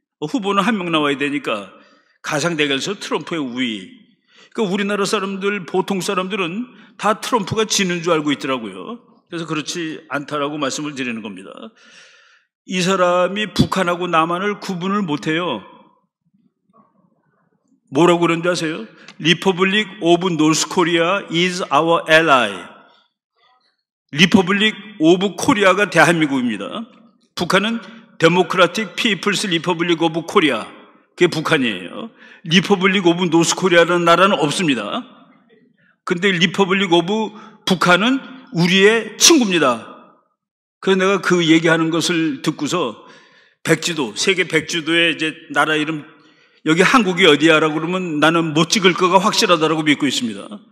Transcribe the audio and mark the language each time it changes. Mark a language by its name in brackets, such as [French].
[Korean] 후보는 한 명 나와야 되니까 가상대결에서 트럼프의 우위. 그러니까 우리나라 사람들, 보통 사람들은 다 트럼프가 지는 줄 알고 있더라고요. 그래서 그렇지 않다라고 말씀을 드리는 겁니다. 이 사람이 북한하고 남한을 구분을 못해요. 뭐라고 그러는지 아세요? [English] Republic of North Korea is our ally. [Korean] Republic of Korea가 대한민국입니다. 북한은 Democratic People's Republic of Korea. 그게 북한이에요. Republic of North Korea라는 나라는 없습니다. 근데 Republic of 북한은 우리의 친구입니다. 그래서 내가 그 얘기하는 것을 듣고서 백지도, 세계 백지도에 이제 나라 이름, 여기 한국이 어디야라고 그러면 나는 못 찍을 거가 확실하다라고 믿고 있습니다.